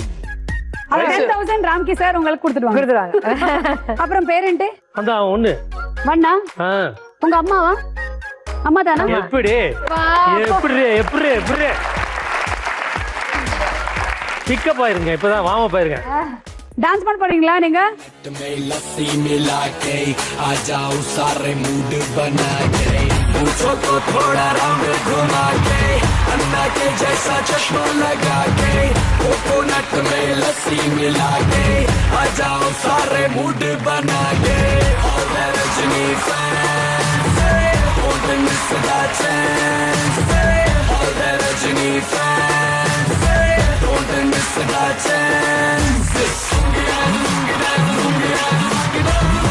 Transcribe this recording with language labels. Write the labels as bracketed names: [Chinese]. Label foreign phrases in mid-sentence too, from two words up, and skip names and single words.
[Tamil] அது 10,000 ராம்கி சார் உங்களுக்கு கொடுத்துடுவாங்க. அப்புறம் பேரண்ட் அதான் ஒண்ணு. வண்ணா உங்க அம்மாவா? அம்மா தானா? எப்படி பிக்கப் ஆயிருங்க, இப்பதான் [English] warm up [Tamil] ஆயிருங்க. டான்ஸ் பண்ண போறீங்களா நீங்க? [Hindi] पूछो तो थोड़ा राउंड घुमा के अन्ना के जैसा चश्मा लगा के कोकोनट में लस्सी मिला के आ जाओ सारे मूड बना के [English] all the रजनी fans don't miss the chance all the रजनी fans don't miss the chance